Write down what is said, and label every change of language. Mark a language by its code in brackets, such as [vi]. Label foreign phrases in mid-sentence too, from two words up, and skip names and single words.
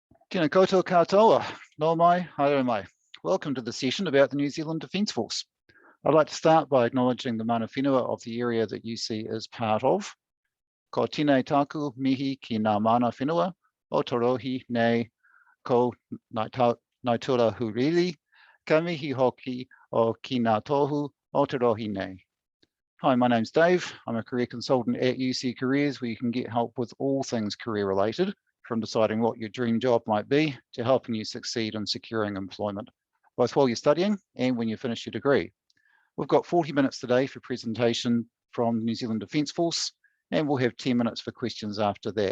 [mi] Tēnā koutou katoa, no mai, haere mai. [en] Welcome to the session about the New Zealand Defence Force. I'd like to start by acknowledging the [mi] mana whenua [en] of the area that UC is part of. [mi] Ko tēnei taku mihi ki ngā mana whenua, Aotearoa nei ko ngā tura huriri, ka mihi hoki o ki ngā tohu Aotearoa nei. [en] Hi, my name's Dave. I'm a career consultant at UC Careers, where you can get help with all things career related, from deciding what your dream job might be to helping you succeed in securing employment, both while you're studying and when you finish your degree. We've got 40 minutes today for presentation from the New Zealand Defence Force, and we'll have 10 minutes for questions after that.